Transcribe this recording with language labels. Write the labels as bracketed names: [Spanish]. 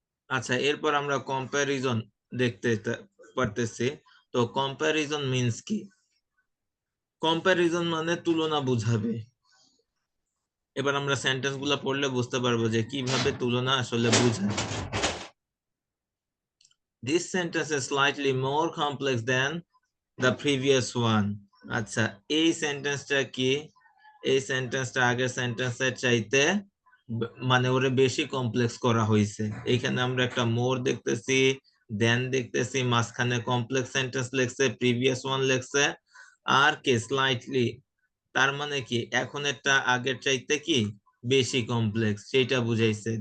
[Bangla] আচ্ছা, এরপর আমরা কম্প্যারিজন দেখতে পারতেছি। তো কম্প্যারিজন মিন্স কি? কম্প্যারিজন মানে তুলনা বুঝাবে। এবার আমরা সেন্টেন্স গুলা পড়লে বুঝতে পারবো যে কিভাবে তুলনা আসলে বুঝায়। [English] This sentence is slightly more complex than the previous one. [Bangla] আচ্ছা, এই সেন্টেন্সটা কি? এই সেন্টেন্সটা আগের সেন্টেন্সের চাইতে মানে ওরে বেশি কমপ্লেক্স করা হয়েছে। এখানে আমরা একটা মোর দেখতেছি, দেন দেখতেছি, মাঝখানে কমপ্লেক্স সেন্টেন্স লেখছে, প্রিভিয়াস ওয়ান লেখছে, আর কি স্লাইটলি, তার মানে কি এখন একটা আগের চাইতে কি বেশি কমপ্লেক্স সেটা বুঝাইছে।